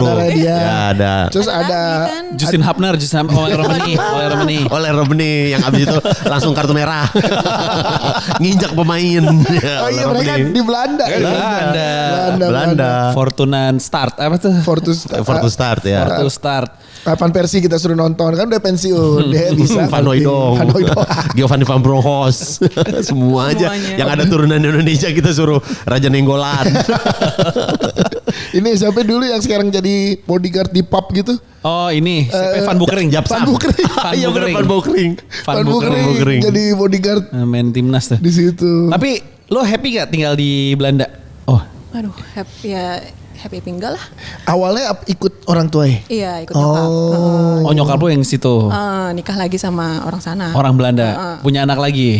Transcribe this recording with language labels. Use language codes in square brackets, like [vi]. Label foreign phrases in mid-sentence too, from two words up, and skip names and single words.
[id] saudara dia. Ya ada. Terus ada Raffi kan. Justin Hapner, Oleh Romani. Oleh Romani yang abis itu langsung kartu merah. Nginjak pemain. Oh iya mereka di Belanda. Di Belanda. Belanda. Fortunan Start apa tuh? Fortus For to start ya. Fortu Start. Kapan Persi kita suruh nonton kan udah pensiun dia bisa. Van Hooijdonk, Van Hooijdonk. Giovanni Van Bronckhorst, semua aja Semuanya. yang ada turunan Indonesia kita suruh Raja Nenggolan. Ini sampai dulu yang sekarang jadi bodyguard di pub gitu. Oh ini Van Bukering. Van Bukering. Iya bener Van Bukering. Van Bukering jadi bodyguard Main timnas tuh. di situ. Tapi lo happy gak tinggal di Belanda? Oh, Aduh, happy tinggal lah. Awalnya ikut orang tua ya? Iya, ikut nyokap. oh nyokap lo yang situ. Nikah lagi sama orang sana. Orang Belanda. Punya anak lagi.